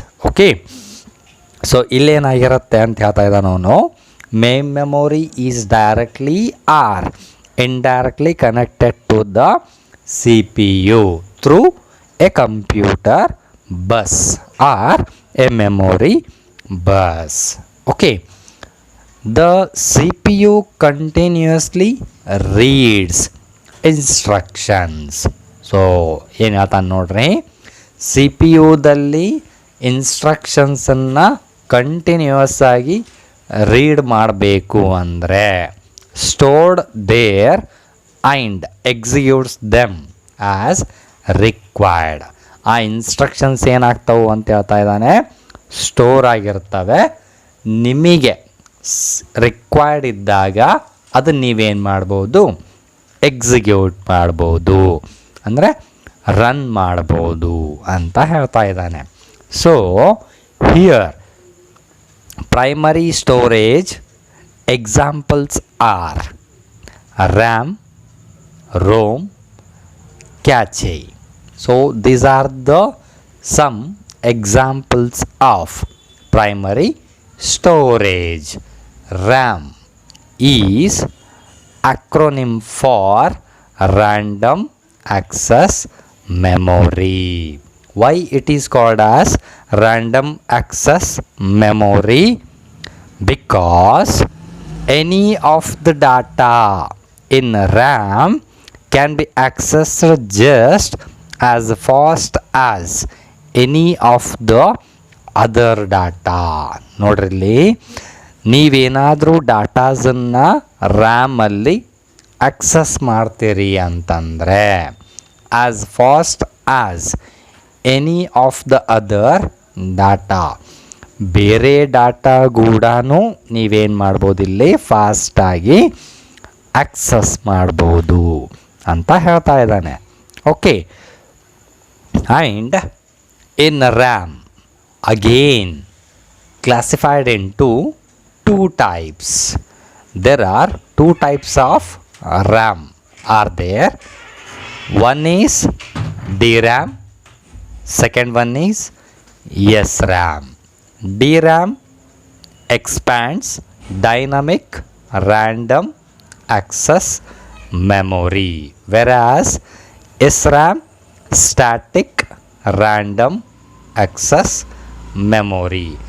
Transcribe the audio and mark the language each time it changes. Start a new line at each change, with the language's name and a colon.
English: Okay, so
Kannada: ಇಲ್ಲೇನಾಗಿರುತ್ತೆ ಅಂತ ಹೇಳ್ತಾ ಇದ್ದಾನೆ ಅವನು,
English: main memory is directly or indirectly connected to the CPU through a computer bus or a memory bus. Okay, the CPU continuously reads instructions.
Kannada: So ಏನು ಹೇಳ್ತಾನೆ ನೋಡ್ರಿ, C P ಯುದಲ್ಲಿ ಇನ್ಸ್ಟ್ರಕ್ಷನ್ಸನ್ನು continuous ಆಗಿ read ಮಾಡಬೇಕು ಅಂದರೆ
English: Stored there and executes them as required.
Kannada: ಆ instructions ಏನಾಗ್ತವೆ ಅಂತ ಹೇಳ್ತಾ ಇದ್ದಾನೆ, ಸ್ಟೋರ್ ಆಗಿರ್ತವೆ. ನಿಮಗೆ ರಿಕ್ವೈರ್ಡ್ ಇದ್ದಾಗ ಅದನ್ನು ನೀವೇನು ಮಾಡ್ಬೋದು, ಎಕ್ಸಿಕ್ಯೂಟ್ ಮಾಡ್ಬೋದು. ಅಂದರೆ ರನ್ ಮಾಡ್ಬೋದು ಅಂತ ಹೇಳ್ತಾ ಇದ್ದಾನೆ.
English: So here primary storage examples are RAM, ROM, cache. So these are the some examples of primary storage. RAM is acronym for random access memory. Why it is called as random access memory? Because any of the data in RAM can be accessed just as fast as any of the other data.
Kannada: ನೋಡ್ರಿ, ನೀವೇನಾದರೂ ಡಾಟಾಸನ್ನು ರ್ಯಾಮಲ್ಲಿ access ಮಾಡ್ತೀರಿ ಅಂತಂದರೆ
English: as fast as any of the other data,
Kannada: ಬೇರೆ data ಕೂಡ ನೀವೇನು ಮಾಡ್ಬೋದು, ಇಲ್ಲಿ ಫಾಸ್ಟಾಗಿ ಆಕ್ಸಸ್ ಮಾಡ್ಬೋದು ಅಂತ ಹೇಳ್ತಾ ಇದ್ದಾನೆ.
English: Okay, and in RAM again classified into two types. There are two types of RAM are there. One is DRAM, second one is SRAM. DRAM expands dynamic random access memory, whereas SRAM static random access memory.